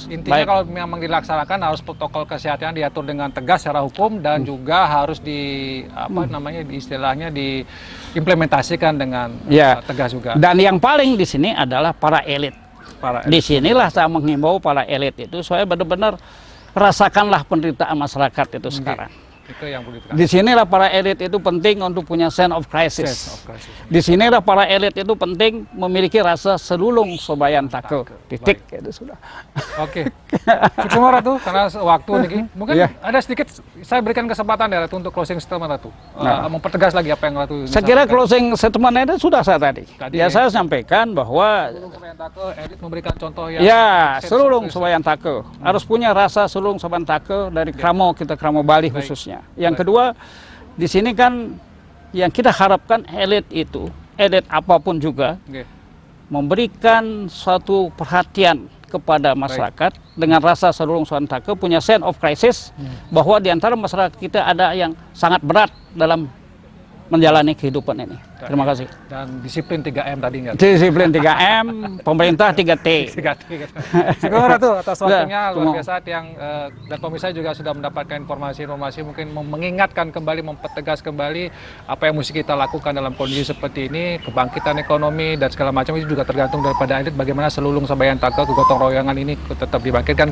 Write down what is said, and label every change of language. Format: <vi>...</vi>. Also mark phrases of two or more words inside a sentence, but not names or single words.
<id>Intinya kalau memang dilaksanakan harus protokol kesehatan diatur dengan tegas secara hukum dan juga harus istilahnya diimplementasikan dengan tegas juga. Dan yang paling di sini adalah para elit. Di sinilah saya menghimbau para elit itu supaya benar-benar rasakanlah penderitaan masyarakat itu sekarang. Itu yang di sinilah para elit itu penting untuk punya</id> <en>sense of crisis.</en> <id>Di sinilah para elit itu penting memiliki rasa</id> <ban>selulung sobayan take.</ban> <id>Titik itu sudah. Oke. Cuma Ratu karena waktu ini mungkin ada sedikit saya berikan kesempatan ya Ratu untuk</id> <en>closing statement</en> <id>Ratu. Mempertegas lagi apa yang Ratu. Saya kira</id> <en>closing statement</en> <id>itu sudah saya tadi. Saya sampaikan bahwa elit memberikan contoh yang</id> <ban>selulung sobayan take.</ban> <id>Harus punya rasa</id> <ban>selulung sobayan take</ban> <id>dari Kramo Bali khususnya. Yang kedua, di sini kan yang kita harapkan elit itu, elit apapun juga, memberikan suatu perhatian kepada masyarakat dengan rasa</id> <ban>selulung sobayan take,</ban> <id>punya</id> <en>sense of crisis,</en> <id>bahwa di antara masyarakat kita ada yang sangat berat dalam menjalani kehidupan ini. Terima kasih. Dan disiplin 3M tadi nggak? Disiplin 3M, pemerintah 3T. Syukur Ratu atas waktunya luar biasa dan pemirsa juga sudah mendapatkan informasi mungkin mengingatkan kembali, mempertegas kembali apa yang mesti kita lakukan dalam kondisi seperti ini, kebangkitan ekonomi dan segala macam itu juga tergantung daripada elit bagaimana</id> <ban>selulung sobayan take,</ban> <id>kegotong royongan ini tetap dibangkitkan.</id>